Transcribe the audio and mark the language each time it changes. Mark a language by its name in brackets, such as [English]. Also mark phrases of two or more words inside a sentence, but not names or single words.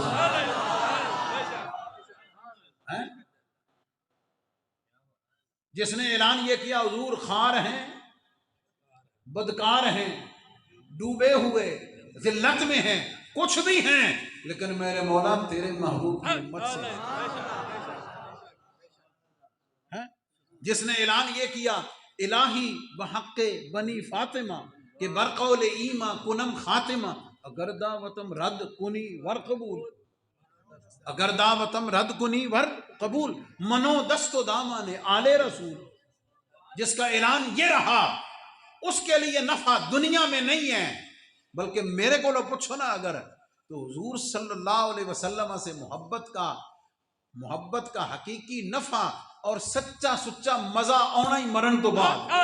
[Urdu] جس نے اعلان یہ کیا حضور خار ہیں، بدکار ہیں، ڈوبے ہوئے ذلت میں ہیں، کچھ بھی ہیں، لیکن میرے مولا تیرے محبوب کی امت سے ہیں۔ جس نے اعلان یہ کیا [Persian] الہی بحق بنی فاطمہ کہ برقول ایمہ کنم خاتمہ، اگر دعوتم رد کنی ور قبول، اگر دعوتم رد کنی ور قبول، منو دست و دامان آل رسول۔ [Urdu] جس کا اعلان یہ رہا اس کے لیے نفع دنیا میں نہیں ہے، بلکہ میرے کو لو پوچھو نا اگر، تو حضور صلی اللہ علیہ وسلم سے محبت کا حقیقی نفع اور سچا سچا مزہ آنا ہی مرن تو بعد۔